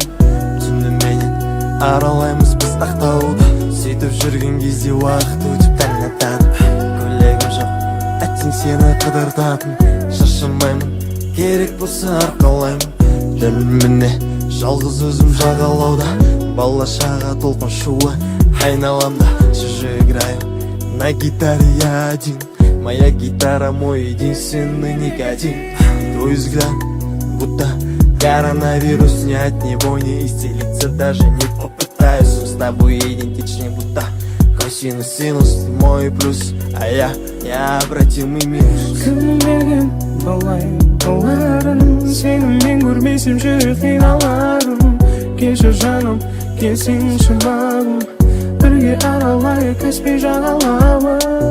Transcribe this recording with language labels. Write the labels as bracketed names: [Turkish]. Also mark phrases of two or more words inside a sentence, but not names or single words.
[Kazakh] Түнді менен аралаймыз біз ақтауда, сөйтіп жүрген кезде уақыт өтіп таң атады. Көйлегім жоқ, әттең сені қыдыртатын, шаршамаймын, керек болса арқалаймын. Жүрмін міне жалғыз өзім жағалауда, бала-шаға толқын шуы айналамда. [Russian] Чужой играю на гитаре я один, моя гитара мой единственный никотин. Твой взгляд будто коронавирус, ни от него не исцелиться, даже не попытаюсь. С тобой идентичнее будто косинус, синус, ты мой плюс, а я необратимый минус. [Kazakh] Кім берген боларын, сені мен көрмесем жүрек қиналарын. Келші жаным, келсеңші бағым, бірге аралайық Каспий жағалауын.